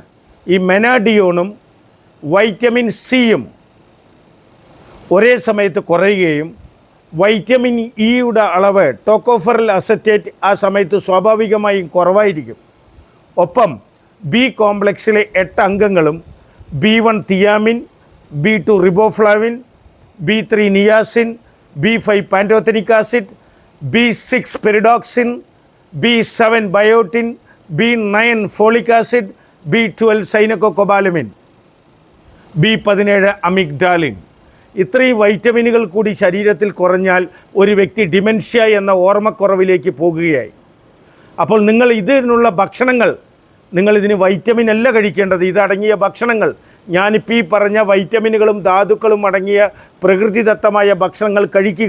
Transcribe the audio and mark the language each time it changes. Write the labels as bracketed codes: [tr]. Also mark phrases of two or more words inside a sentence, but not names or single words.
[ml] ഈ മെനാഡിയോണും വൈറ്റമിൻ സിയും ഒരേ സമയത്ത് കുറയുകയും വൈറ്റമിൻ ഇയുടെ അളവ് [en] tocopheryl acetate [ml] ആ സമയത്ത് സ്വാഭാവികമായും കുറവായിരിക്കും. ഒപ്പം ബി കോംപ്ലക്സിലെ 8 അംഗങ്ങളും [en] B1 thiamine, B2 riboflavin, B3 niacin, B5 pantothenic acid, B6 pyridoxine, B7 biotin, B9 folic acid, B12 cyanocobalamin, [ml] B17 അമിഗ്ഡാലിൻ. ഇത്രയും വൈറ്റമിനുകൾ കൂടി ശരീരത്തിൽ കുറഞ്ഞാൽ ഒരു വ്യക്തി ഡിമെൻഷ്യ എന്ന ഓർമ്മക്കുറവിലേക്ക് പോകുകയായി. അപ്പോൾ നിങ്ങൾ ഇതിനുള്ള ഭക്ഷണങ്ങൾ, നിങ്ങളിതിന് വൈറ്റമിൻ അല്ല കഴിക്കേണ്ടത്, ഇതടങ്ങിയ ഭക്ഷണങ്ങൾ, ഞാനിപ്പോൾ ഈ പറഞ്ഞ വൈറ്റമിനുകളും ധാതുക്കളും അടങ്ങിയ പ്രകൃതിദത്തമായ ഭക്ഷണങ്ങൾ കഴിക്കുക.